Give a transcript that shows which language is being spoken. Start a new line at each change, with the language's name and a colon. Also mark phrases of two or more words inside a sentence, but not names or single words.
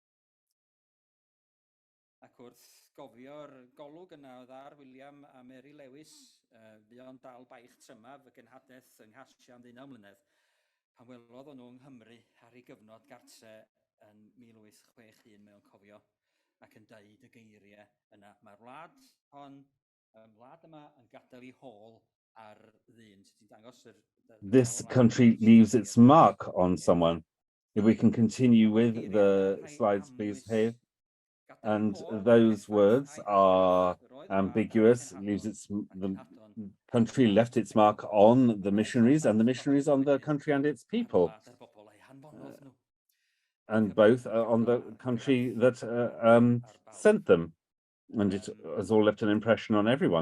Welsh: Ac wrth gofio'r golwg yna oedd ar William a Mary Lewis, fu o'n dal baich trymaf y genhadaeth yng Nghastia am 19 mlynedd, pan welodd nhw yng Nghymru ar ei gyfnod gartre yn 1861, mae o'n cofio, ac yn deud y geiriau yna. Mae'r wlad yma yn gadael ei hôl ar ddyn.
English: This country leaves its mark on someone. If we can continue with the slides, please, Hayes. And those words are ambiguous. The country left its mark on the missionaries, and the missionaries on the country and its people, and both on the country that sent them, and it has all left an impression on everyone.